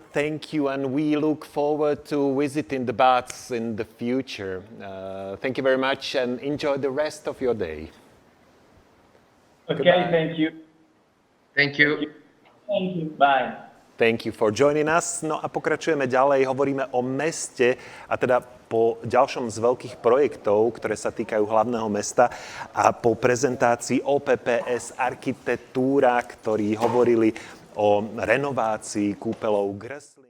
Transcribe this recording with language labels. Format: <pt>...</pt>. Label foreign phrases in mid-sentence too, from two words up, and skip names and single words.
<en>Thank you, and we look forward to visiting the baths in the future. Thank you very much, and enjoy the rest of your day. Okay, Goodbye. thank you. Thank you. Thank you, bye. Thank you for joining us.</en> <sk>No a pokračujeme ďalej, hovoríme o meste a teda po ďalšom z veľkých projektov, ktoré sa týkajú hlavného mesta a po prezentácii Opps Architettura, ktorí hovorili o renovácii kúpeľov GRS.</sk>